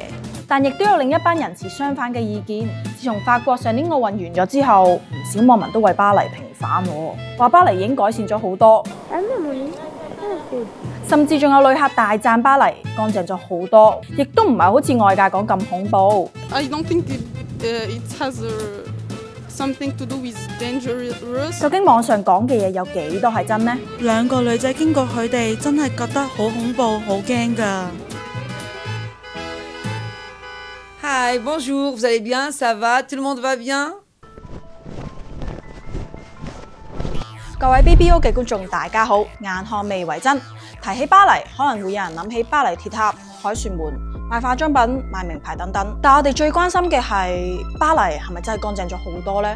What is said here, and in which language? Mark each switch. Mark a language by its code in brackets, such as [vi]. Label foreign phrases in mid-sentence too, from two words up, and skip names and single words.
[yue] 但亦都有另一班人持相反嘅意見。自從法國上年奧運完咗之後，唔少網民都為巴黎平反，話巴黎已經改善咗好多。甚至仲有旅客大讚巴黎乾淨咗好多，亦都唔係好似外界講咁恐怖。 [en] I don't think it has something to do with dangerous。 [yue] 究竟網上講嘅嘢有幾多係真呢？兩個女仔經過佢哋，真係覺得好恐怖、好驚㗎。 [fr] Hi, bonjour, vous allez bien? Ça va? Tout le monde va bien? [yue] 各位 BBO 嘅觀眾大家好，眼看未為真。提起巴黎，可能會有人諗起巴黎鐵塔、凱旋門、賣化妝品、賣名牌等等。但我哋最關心嘅係巴黎係咪真係乾淨咗好多呢？